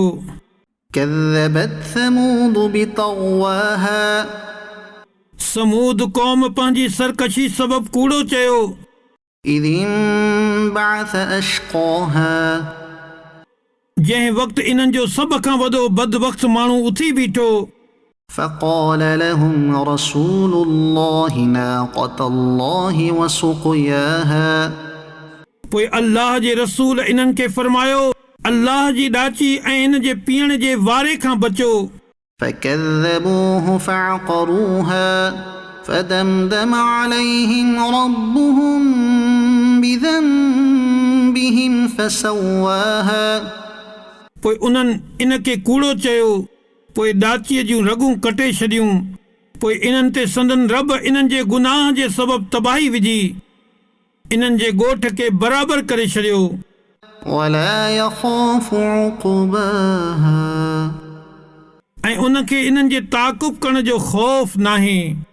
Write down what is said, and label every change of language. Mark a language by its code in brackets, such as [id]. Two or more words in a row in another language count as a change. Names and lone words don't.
[ar] كذبت ثمود بطغواها. [sd] समूद क़ौम पंहिंजी सरकशी सबब कूड़ो चयो। [ar] إذ انبعث أشقاها. [sd] जंहिं वक़्तु इन्हनि जो सभ खां वॾो बदबख़्त माण्हू उथी बीठो। [ar] فقال لهم رسول الله ناقة الله وسقياها. [sd] पोइ अल्लाह जे रसूल इन्हनि खे फरमायो अल्लाह जी ॾाची ऐं इन जे पीअण जे वारे खां बचो। [ar] فكذبوه فعقروها فدمدم عليهم ربهم بذنبهم فسواها। [sd] पोइ उन्हनि इन खे कूड़ो चयो। पोइ ॾाचीअ जूं रगूं कटे छॾियूं। पोइ इन्हनि ते संदन रब इन्हनि जे गुनाह जे सबब तबाही विझी इन्हनि जे ॻोठ खे बराबरि करे छॾियो। [ar] ولا يخاف عقباها। [sd] ऐं उन खे इन्हनि जे ताक़ुब करण जो ख़ौफ़ नाहे।